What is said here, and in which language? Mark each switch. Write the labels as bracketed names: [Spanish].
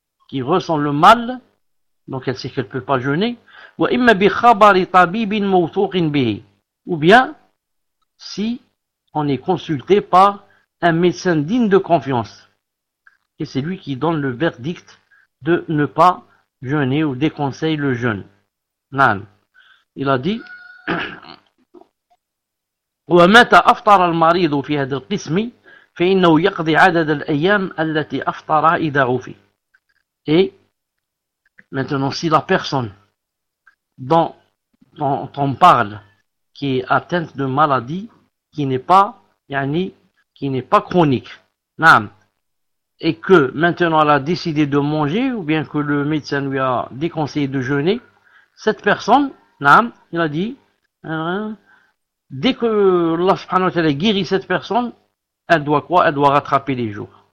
[French] le mal, donc elle sait qu'elle ne peut pas jeûner, ou bien si on est consulté par un médecin digne de confiance, et c'est lui qui donne le verdict de ne pas jeûner ou déconseille le jeûne. Nan. Il a dit, [Arabic] وَمَتَ أَفْطَرَ الْمَرِيدُ فِي هَذَا الْقِسْمِ فإنه يقضي عدد الأيام التي أفطر إذا عوفي. [French] Et maintenant, si la personne dont on parle, qui est atteinte de maladie, qui n'est pas, yani, qui n'est pas chronique, naam, et que maintenant elle a décidé de manger, ou bien que le médecin lui a déconseillé de jeûner, cette personne, naam, il a dit, dès que Allah subhanahu wa ta'ala guérit cette personne, elle doit quoi? Elle doit rattraper les jours.